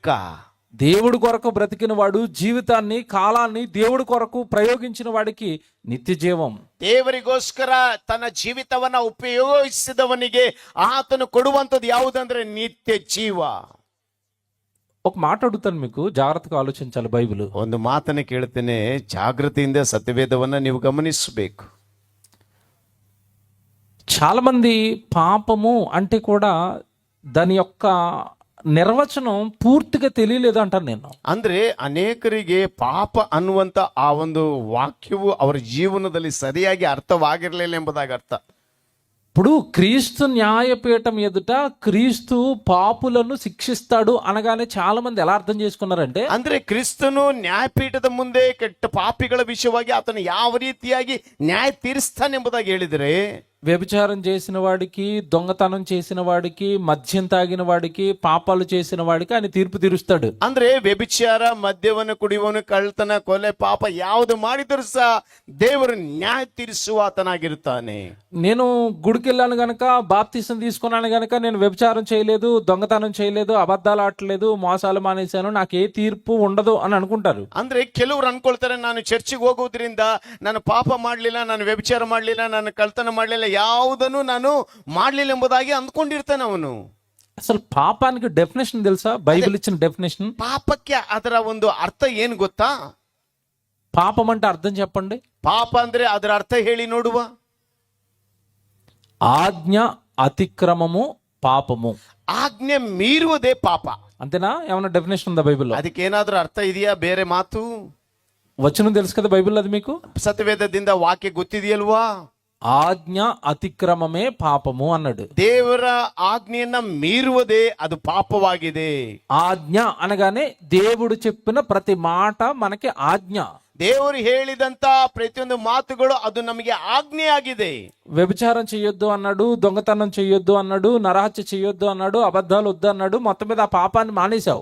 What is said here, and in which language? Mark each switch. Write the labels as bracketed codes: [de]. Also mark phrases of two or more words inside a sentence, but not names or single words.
[te] దేవుడి కొరకు బ్రతికిన వాడు జీవితాన్ని కాలాన్ని దేవుడి కొరకు ప్రయోగించిన వాడికి నిత్య జీవం. [kn] ದೇವರಿಗೋಸ್ಕರ ತನ್ನ ಜೀವಿತವನ್ನ ಉಪಯೋಗಿಸಿದವನಿಗೆ ಆತನು ಕೊಡುವಂತದ್ದು ಯಾವುದಂದ್ರೆ ನಿತ್ಯ ಜೀವ. [te] ఒక మాట అడుగుతాను, మీకు జాగ్రత్తగా ఆలోచించాలి. బైబిల్ [kn] ಒಂದು ಮಾತನ್ನ ಕೇಳ್ತೇನೆ, ಜಾಗೃತಿಯಿಂದ ಸತ್ಯವೇದವನ್ನ ನೀವು ಗಮನಿಸಬೇಕು. [te] చాలా మంది పాపము అంటే కూడా దాని యొక్క నిర్వచనం పూర్తిగా తెలియలేదు అంటాను నేను. [kn] ಅಂದ್ರೆ ಅನೇಕರಿಗೆ ಪಾಪ ಅನ್ನುವಂತ ಆ ಒಂದು ವಾಕ್ಯವು ಅವರ ಜೀವನದಲ್ಲಿ ಸರಿಯಾಗಿ ಅರ್ಥವಾಗಿರಲಿಲ್ಲ ಎಂಬುದಾಗಿ ಅರ್ಥ. [te] ఇప్పుడు క్రీస్తు న్యాయపీఠం ఎదుట క్రీస్తు పాపులను శిక్షిస్తాడు అనగానే చాలా మంది ఎలా అర్థం చేసుకున్నారంటే, [kn] ಅಂದ್ರೆ ಕ್ರಿಸ್ತನು ನ್ಯಾಯಪೀಠದ ಮುಂದೆ ಕೆಟ್ಟ ಪಾಪಿಗಳ ವಿಷಯವಾಗಿ ಆತನು ಯಾವ ರೀತಿಯಾಗಿ ನ್ಯಾಯ ತೀರಿಸ್ತಾನೆಂಬುದಾಗಿ ಹೇಳಿದರೆ, [te] వ్యభిచారం చేసిన వాడికి, దొంగతనం చేసిన వాడికి, మద్యం తాగిన వాడికి, పాపాలు చేసిన వాడికి ఆయన తీర్పు తీరుస్తాడు. [kn] ಅಂದ್ರೆ ವ್ಯಭಿಚಾರ, ಮದ್ಯವನ್ನು ಕುಡಿಯುವನು, ಕಳ್ಳತನ, ಕೊಲೆ, ಪಾಪ ಯಾವುದು ಮಾಡಿದರೂ ಸಹ ದೇವರು ನ್ಯಾಯ ತೀರಿಸುವಾತನಾಗಿರ್ತಾನೆ. [te] నేను గుడికి వెళ్ళాను గనక, బాప్తిసం తీసుకున్నాను గనక నేను వ్యభిచారం చేయలేదు, దొంగతనం చేయలేదు, అబద్ధాలు ఆడలేదు, మోసాలు మానేశాను, నాకు ఏ తీర్పు ఉండదు అని అనుకుంటారు. [kn] ಅಂದ್ರೆ ಕೆಲವರು ಅನ್ಕೊಳ್ತಾರೆ, ನಾನು ಚರ್ಚಿಗೆ ಹೋಗೋದ್ರಿಂದ ನಾನು ಪಾಪ ಮಾಡ್ಲಿಲ್ಲ, ನಾನು ವ್ಯಭಿಚಾರ ಮಾಡ್ಲಿಲ್ಲ, ನಾನು ಕಳ್ತನ ಮಾಡ್ಲಿಲ್ಲ, ಯಾವುದನ್ನು ನಾನು ಮಾಡ್ಲಿಲ್ಲ ಎಂಬುದಾಗಿ ಅಂದ್ಕೊಂಡಿರ್ತಾನೆ ಅವನು. [te] అసలు పాపానికి డెఫినేషన్ తెలుసా? బైబిల్ ఇచ్చిన డెఫినేషన్. [kn] ಪಾಪಕ್ಕೆ ಅದರ ಒಂದು ಅರ್ಥ ಏನ್ ಗೊತ್ತಾ? [te] పాపం అంటే అర్థం చెప్పండి. [kn] ಪಾಪ ಅಂದ್ರೆ ಅದರ ಅರ್ಥ ಹೇಳಿ ನೋಡುವ. [te] ఆజ్ఞ అతిక్రమము పాపము. [kn] ಆಜ್ಞೆ ಮೀರುವುದೇ ಪಾಪ. [te] అంతేనా? ఏమైనా డెఫినేషన్ ఉందా బైబిల్లో? [kn] ಅದಕ್ಕೇನಾದ್ರೂ ಅರ್ಥ ಇದೆಯಾ, ಬೇರೆ ಮಾತು? [te] వచనం తెలుసు కదా బైబిల్, అది మీకు [kn] ಸತ್ಯವೇದದಿಂದ ವಾಕ್ಯ ಗೊತ್ತಿದೆಯಲ್ವಾ? [te] ఆజ్ఞ అతిక్రమమే పాపము అన్నాడు. [kn] ದೇವರ ಆಜ್ಞೆಯನ್ನ ಮೀರುವುದೇ ಅದು ಪಾಪವಾಗಿದೆ. [te] ఆజ్ఞ అనగానే దేవుడు చెప్పిన ప్రతి మాట మనకి ఆజ్ఞ. [kn] ದೇವರು ಹೇಳಿದಂತ ಪ್ರತಿಯೊಂದು ಮಾತುಗಳು ಅದು ನಮಗೆ ಆಜ್ಞೆ ಆಗಿದೆ. [te] వ్యభిచారం చెయ్యొద్దు అన్నాడు, దొంగతనం చెయ్యొద్దు అన్నాడు, నరహత్య చెయ్యొద్దు అన్నాడు, అబద్ధాలు వద్దు అన్నాడు. మొత్తం మీద ఆ పాపాన్ని మానేశావు.